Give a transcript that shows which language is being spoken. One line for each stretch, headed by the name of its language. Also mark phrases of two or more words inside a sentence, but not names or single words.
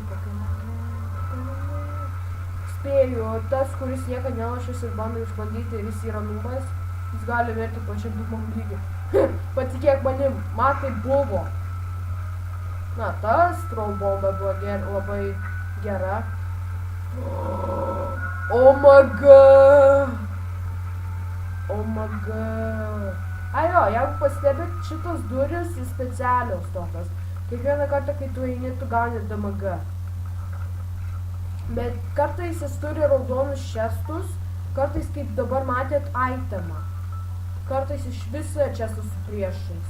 Lithuanian: Spėju, tas, kuris niekad nelašęs ir bando išbandyti ir jis yra nubas, jis gali verti pačiam dūmam lygį. Patikėk manim, man tai buvo. Na, tas troll bomba buvo labai gera.
English: Oh my god! Oh my god!
Lithuanian: Jo, jeigu pastebėt, šitos durys specialios tokios. Kiekvieną kartą, kai tu eini, tu gauni DMG. Bet kartais jis turi raudonus čestus, kartais, kaip dabar matėt, itemą. Kartais iš viso čestus su priešais.